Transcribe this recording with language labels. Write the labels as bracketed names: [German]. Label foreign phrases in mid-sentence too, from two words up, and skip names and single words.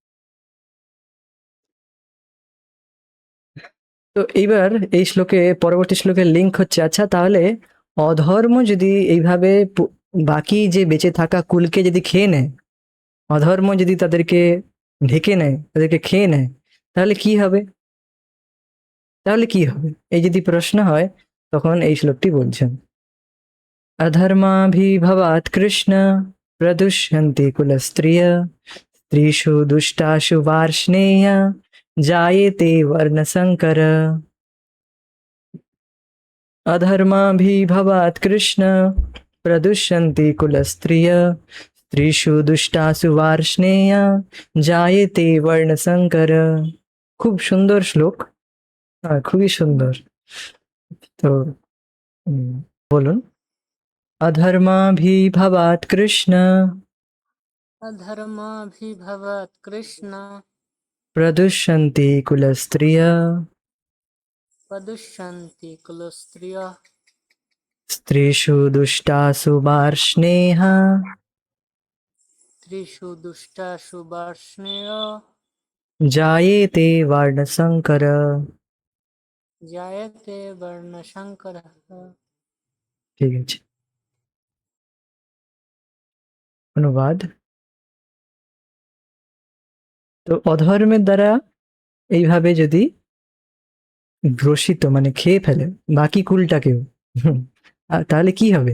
[Bangla] তো এইবার এই শ্লোকে, পরবর্তী শ্লোকের লিঙ্ক হচ্ছে, আচ্ছা তাহলে অধর্ম যদি এইভাবে বাকি যে বেঁচে থাকা কুলকে যদি খেয়ে নেয়, অধর্ম যদি তাদেরকে ঢেকে নেয়, তাদেরকে খেয়ে নেয়, তাহলে কি হবে? তাহলে কি হবে, এই যদি প্রশ্ন হয়, তখন এই শ্লোকটি বলছেন, [Sanskrit] अधर्माभिभवात् कृष्ण प्रदुष्यन्ति कुलस्त्रिय स्त्रीषु दुष्टाशु वार्ष्णेय जायेते वर्णसंकर। अधर्माभिभवात् कृष्ण प्रदुष्यन्ति कुलस्त्रिय स्त्रीषु दुष्टासु वार्ष्णेय जायेते वर्णसंकर। [Bangla] খুব সুন্দর শ্লোক, খুবই সুন্দর। তো বলুন, [Sanskrit] अधर्माभिभवात् कृष्ण अधर्माभिभवात् कृष्ण प्रदुष्यन्ति कुलस्त्रियः प्रदुष्यन्ति कुलस्त्रियः स्त्रीषु दुष्टासु वार्ष्णेयः स्त्रीषु दुष्टासु वार्ष्णेय जायेते वर्णसंकर। जायते वर्णशङ्करः। [Bangla] ঠিক আছে, অনুবাদ। তো অধর্মের দ্বারা এইভাবে যদি গ্রসিত মানে খেয়ে ফেলে বাকি কুলটাকেও, তাহলে কি হবে?